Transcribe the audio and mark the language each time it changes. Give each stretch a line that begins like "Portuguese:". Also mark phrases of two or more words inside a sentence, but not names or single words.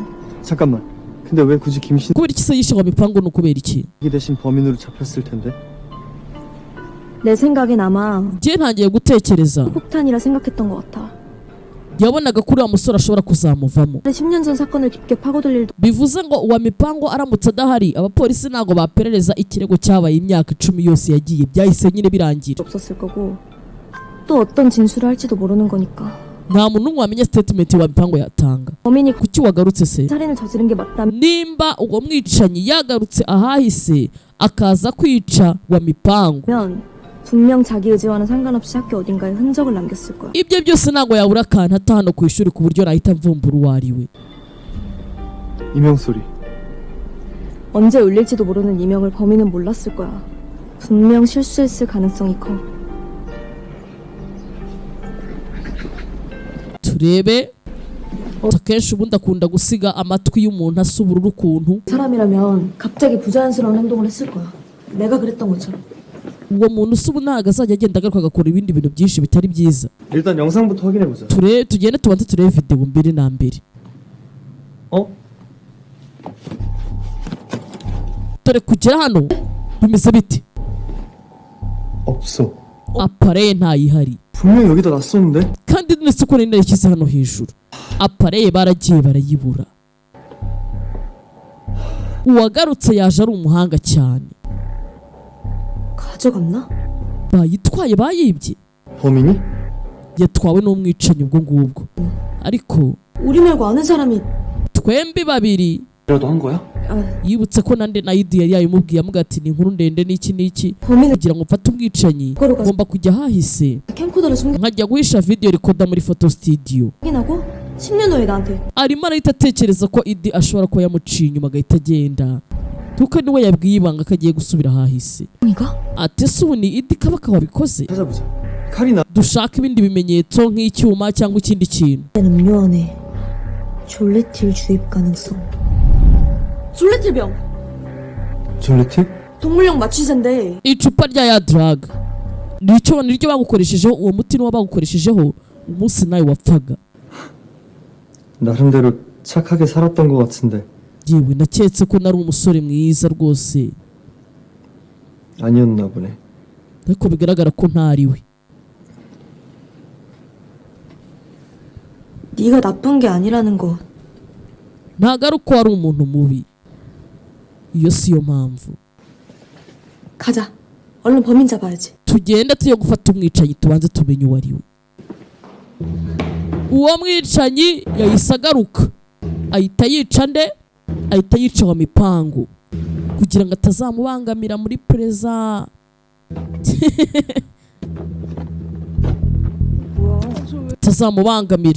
Korean: 잠깐만. 근데 왜 굳이 김신기
Kinyarwanda: kubera iki se yishe wa mipango ni ukubera iki
Korean: 대신 범인으로 잡혔을 텐데? 내 생각엔 아마
Kinyarwanda: njye ntangiye gutekereza
Korean: 폭탄이라 생각했던 것 같아.
Kinyarwanda: yabonaga ko uriya musore ashobora kuzamuvamo
Korean: 10년 전 사건을 깊게 파고들 일도
Kinyarwanda: bivuze ngo uwa mipango aramutse adahari abapolisi ntago baperereza ikirego cyabaye imyaka 10 yose yagiye byahise nyine birangira
Korean: 없었을 거고 또 어떤 진술을 할지도 모르는 거니까.
Kinyarwanda: nta muntu n'umwe wamenya statement wa mipango yatanga
Korean: 범인이
Kinyarwanda: kuki wagarutse se
Korean: 살인을 저지른 게 맞다면
Kinyarwanda: nimba uwo mwicanyi yagarutse ahahise akaza kwica wa mipango
Korean: 분명 자기 의지와는 상관없이 학교 어딘가에 흔적을 남겼을 거야.
Kinyarwanda: ibyo byose ntabwo yabura akantu ata hano ku ishuri ku buryo nahita mvumbura uwo ari we.
Korean: 이명 소리. 언제 울릴지도 모르는 이명을 범인은 몰랐을 거야. 분명 실수했을 가능성이 커.
Kinyarwanda: turebe akenshi ubundi akunda gusiga amatwi y'umuntu asa ubururu ukuntu.
Korean: 사람이라면 갑자기 부자연스러운 행동을 했을 거야. 내가 그랬던 것처럼.
Kinyarwanda: uwo muntu usa ubu ntabwo azajya agenda agaruka agakora ibindi bintu byinshi bitari byiza.
Korean: 일단 영상부터 확인해보자.
Kinyarwanda: tugende tubanze turebe video mbere na mbere. dore kugera hano bimeze bite?
Korean: 없어.
Kinyarwanda: apareye ntayihari
Korean: 분명 여기다 놨었는데?
Kinyarwanda: kandi ndetse ko nari narishyize hano hejuru. apareye baragiye barayibura. uwagarutse yaje ari umuhanga cyane.
Korean: 가져갔나?
Kinyarwanda: bayitwaye bayibye.
Korean: 범인이?
Kinyarwanda: yatwawe n'umwicanyi ubwo ngubwo. ariko
Korean: 우리 말고 아는 사람이.
Kinyarwanda: twembi babiri
Korean: 이라도 한 거야?
Kinyarwanda: yibutse ko nande na idi yari yayimubwiye amuga ati ni inkuru ndende n'iki n'iki
Korean: 범인은
Kinyarwanda: kugira ngo mfate umwicanyi ngomba kujya hahise
Korean: 캠코더를
Kinyarwanda: nkajya guhisha
English: video recorder
Kinyarwanda: muri
English: photo studio.
Korean: 숨겨하고 10년 후에 나한테.
Kinyarwanda: arimo arahita atekereza ko idi ashobora kuba yamuciye inyuma agahita agenda kuko niwe yabwiye ibanga ko agiye gusubira hahise.
Korean: 이거?
Kinyarwanda: ati ese ubu ni idi kabaka wabikoze?
Korean: 찾아보자. 칼이 나.
Kinyarwanda: dushaka ibindi bimenyetso nk'icyuma cyangwa ikindi kintu.
Korean: 음료 안에 졸레틸 주입 가능성. 졸레틸병. 졸레틸? 동물용 마취제인데.
Kinyarwanda: icupa rya ya drug niryo bagukoreshejeho uwo muti niwo bagukoreshejeho umunsi nawe wapfaga.
Korean: 나름대로 착하게 살았던 것 같은데.
Kinyarwanda: yewe naketse ko nari umusore mwiza rwose
Korean: 아니었나 보네.
Kinyarwanda: ariko bigaragara ko ntariwe.
Korean: 네가 나쁜 게 아니라는 거.
Kinyarwanda: ntabwo ari uko wari umuntu mubi, iyo siyo mpamvu.
Korean: 가자. 얼른 범인 잡아야지.
Kinyarwanda: tugenda tujye gufata umwicanyi tubanze tumenye uwo ari we. uwo mwicanyi yahise agaruka ahita yica nde? ahita yica wa mipangu kugira ngo atazamubangamira muri pereza. atazamubangamira.